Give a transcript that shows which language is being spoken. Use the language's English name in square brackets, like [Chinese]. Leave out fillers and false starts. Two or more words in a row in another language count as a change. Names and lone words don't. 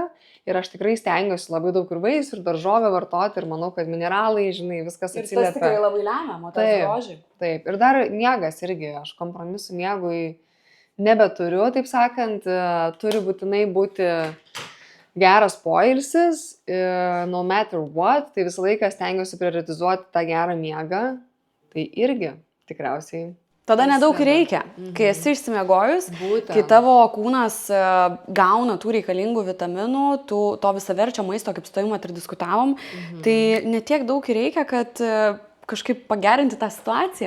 [Lithuanian] Ir aš tikrai stengiuosi labai daug ir vaisių, ir daržovę vartoti, ir manau, kad mineralai, žinai, viskas atsiliepia. Ir tas tikrai labai lemia, motas grožį. Taip, ir dar miegas irgi, aš kompromisų miegui nebeturiu, taip sakant, turi būtinai būti geras poilsis, [English] no matter what, [Lithuanian] tai visą laiką stengiuosi prioritizuoti tą gerą miegą, tai irgi tikriausiai. Tada nedaug reikia, kai esi išsimiegojus, kai tavo kūnas gauna tų reikalingų vitaminų, to visaverčio maisto, kaip su tavim ir diskutavom, tai netiek daug reikia, kad kažkaip pagerinti tą situaciją.